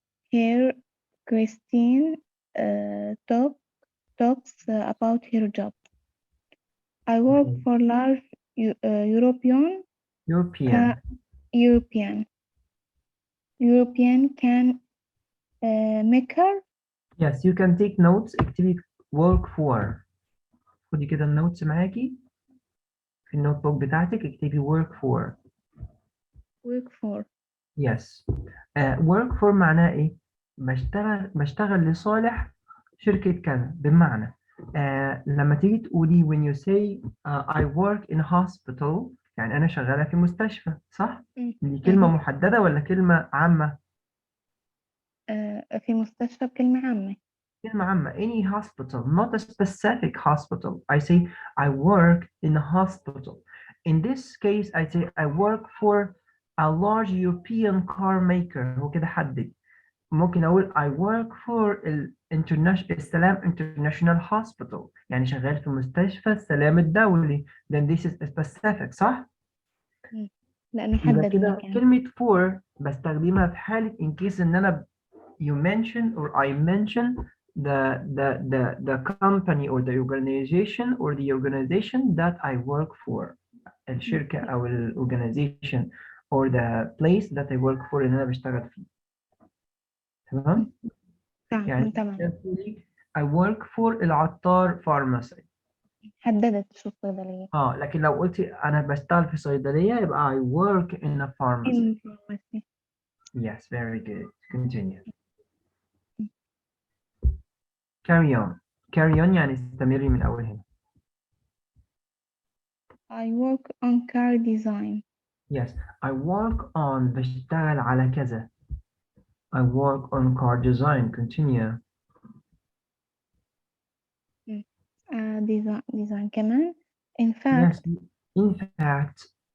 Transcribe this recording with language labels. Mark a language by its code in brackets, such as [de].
[en] Here, Christine talks about her job. I work for large European European. European. European can maker. Yes, you can take notes. اكتبي work for. [ar] خدي كده النوتس معاكي في النوت بوك بتاعتك، اكتبي [en] work for. Work for. Yes. work for [ar] معناه ايه؟ بشتغل لصالح شركة كذا. بمعنى لما تيجي تقولي [en] when you say I work in a hospital، [ar] يعني أنا شغالة في مستشفى، صح؟ دي كلمة محددة ولا كلمة عامة؟ في مستشفى بكلمة عامة. كلمة عامة. [en] Any hospital, not a specific hospital. I say I work in a hospital. In this case, I say I work for a large European car maker. [ar] هو كده حدد. ممكن أقول [en] I work for [ar] السلام International Hospital، يعني شغال في مستشفى السلام الدولي. [en] Then this is specific، [ar] صح؟ لأنه يبقى حدد كده المكان. كلمة for بستخدمها في حالة in case إن أنا [en] you mention or I mention the company or the organization that I work for. [ar] الشركة أو [en] organization or the place that I work for [ar] اللي أنا بشتغل فيه. تمام؟ يعني تمام. [en] I work for العطار pharmacy. [ar] حددت شو الصيدلية. لكن لو قلتي أنا بشتغل في صيدلية يبقى [en] I work in a pharmacy. In pharmacy. Yes, very good. Continue. Carry on. Carry on [ar] يعني استمري من أول هنا. [en] I work on car design. Yes, I work on [ar] بشتغل على كذا. [en] I work on car design. Continue. [ar] design كمان. [en] In fact, Yes, in fact.